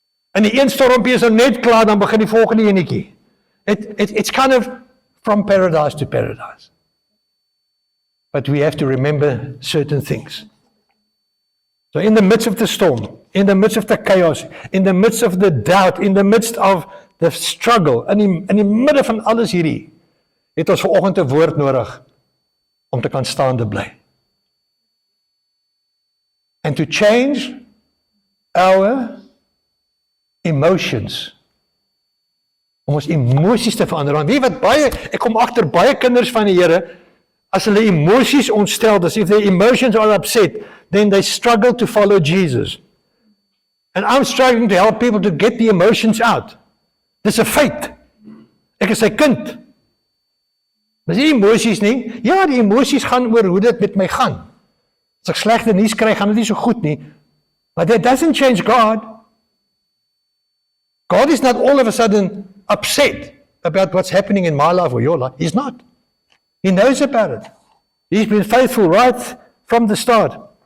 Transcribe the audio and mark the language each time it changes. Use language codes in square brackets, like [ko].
[af] En die een stormpie is nou net klaar, dan begin die volgende enetjie. [en] It's kind of from paradise to paradise. But we have to remember certain things. So in the midst of the storm, in the midst of the chaos, in the midst of the doubt, in the midst of the struggle, [af] in die midde van alles hierdie, het ons vanoggend 'n woord nodig om te kan staande bly. [en] And to change our emotions. [af] Om ons emosies te verander. Want weet wat ek kom agter baie kinders van die Here, as hulle emosies ontstel is, [en] if their emotions are upset, then they struggle to follow Jesus. And I'm struggling to help people to get the emotions out. [af] Dis 'n feit. Ek is sy kind. Dis nie emosies nie. Ja, die emosies gaan oor hoe dit met my gaan. As ek slegte nuus kry, gaan dit nie so goed nie. [en] But that doesn't change God. God is not all of a sudden upset about what's happening in my life or your life. He's not. He knows about it. He's been faithful right from the start.